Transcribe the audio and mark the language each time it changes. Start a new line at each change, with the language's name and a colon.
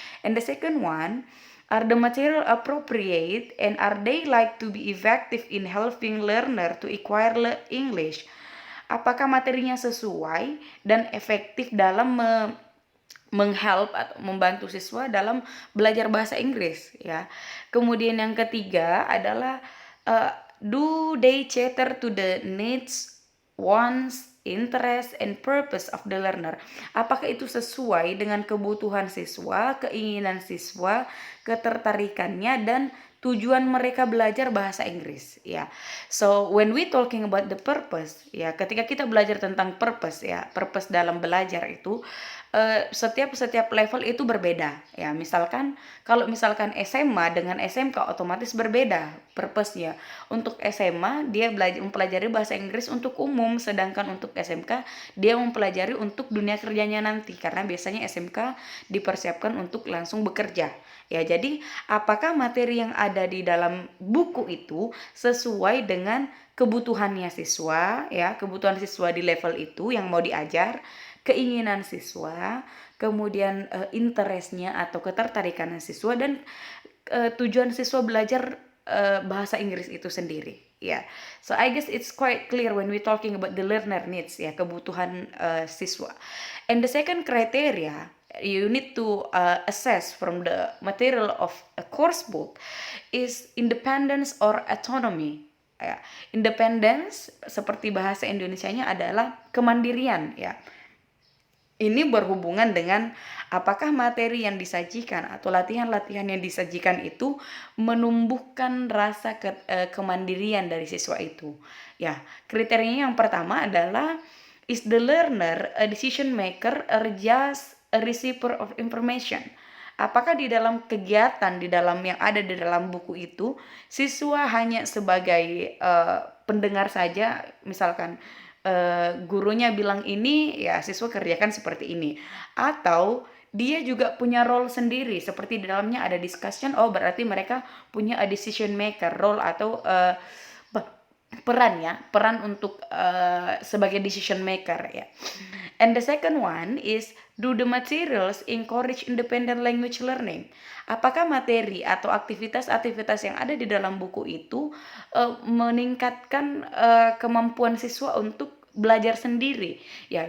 English: And the second one, are the material appropriate and are they like to be effective in helping learner to acquire English?
Indonesian: Apakah materinya sesuai dan efektif dalam menghelp atau membantu siswa dalam belajar bahasa Inggris ya. Kemudian yang ketiga adalah
English: do they cater to the needs, wants, interest, and purpose of the learner.
Indonesian: Apakah itu sesuai dengan kebutuhan siswa, keinginan siswa, ketertarikannya, dan tujuan mereka belajar bahasa Inggris, ya.
English: So when we talking about the purpose,
Indonesian: ya, ketika kita belajar tentang purpose, ya, purpose dalam belajar itu setiap level itu berbeda, ya. Misalkan kalau misalkan SMA dengan SMK otomatis berbeda purpose-nya. Untuk SMA dia mempelajari bahasa Inggris untuk umum, sedangkan untuk SMK dia mempelajari untuk dunia kerjanya nanti, karena biasanya SMK dipersiapkan untuk langsung bekerja. Ya, jadi apakah materi yang ada di dalam buku itu sesuai dengan kebutuhannya siswa, ya, kebutuhan siswa di level itu yang mau diajar, keinginan siswa, kemudian interestnya atau ketertarikan siswa, dan tujuan siswa belajar bahasa Inggris itu sendiri, ya.
English: So I guess it's quite clear when we talking about the learner needs, ya,
Indonesian: kebutuhan siswa.
English: And the second criteria you need to assess from the material of a course book is independence or autonomy.
Indonesian: Ya, independence seperti bahasa Indonesianya adalah kemandirian, ya. Ini berhubungan dengan apakah materi yang disajikan atau latihan-latihan yang disajikan itu menumbuhkan rasa kemandirian dari siswa itu. Ya, kriterianya yang pertama adalah,
English: is the learner a decision maker or just a receiver of information?
Indonesian: Apakah di dalam kegiatan di dalam yang ada di dalam buku itu siswa hanya sebagai pendengar saja, misalkan gurunya bilang ini, ya siswa kerjakan seperti ini, atau dia juga punya role sendiri, seperti di dalamnya ada discussion, oh berarti mereka punya
English: a decision maker role
Indonesian: atau peran untuk sebagai decision maker, ya.
English: And the second one is, do the materials encourage independent language learning?
Indonesian: Apakah materi atau aktivitas-aktivitas yang ada di dalam buku itu meningkatkan kemampuan siswa untuk belajar sendiri, ya.